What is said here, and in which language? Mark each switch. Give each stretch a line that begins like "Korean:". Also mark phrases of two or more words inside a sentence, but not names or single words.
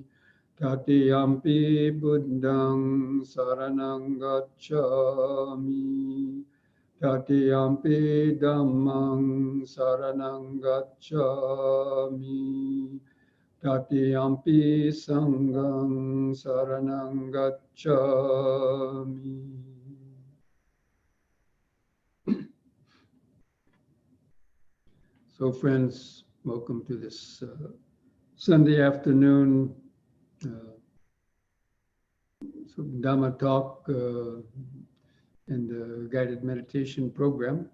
Pali: Tatiyampi Buddhang Saranang Gacchami. Tatiyampi Dhammang Saranang Gacchami. Tatiyampi Sanghang Saranang Gacchami.
English: So friends, welcome to this Sunday afternoon Dhamma talk and the guided meditation program.